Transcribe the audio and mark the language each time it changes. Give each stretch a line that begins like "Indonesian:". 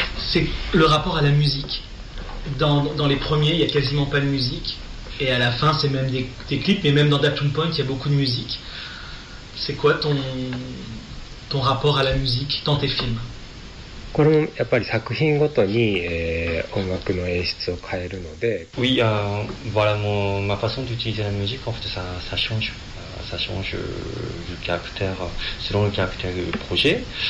French: C'est le rapport à la musique. Dans les premiers, il n'y a quasiment pas de musique. Et à la fin, c'est même des clips. Mais même dans Daptoon Point, il y a beaucoup de musique. C'est quoi ton rapport à la musique dans tes films ?
Japanese: これもやっぱり作品ごとに、音楽の演出を変えるので。
French: Oui, voilà, ma façon d'utiliser la musique, en fait, ça change. Ça change du caractère, selon le caractère du projet.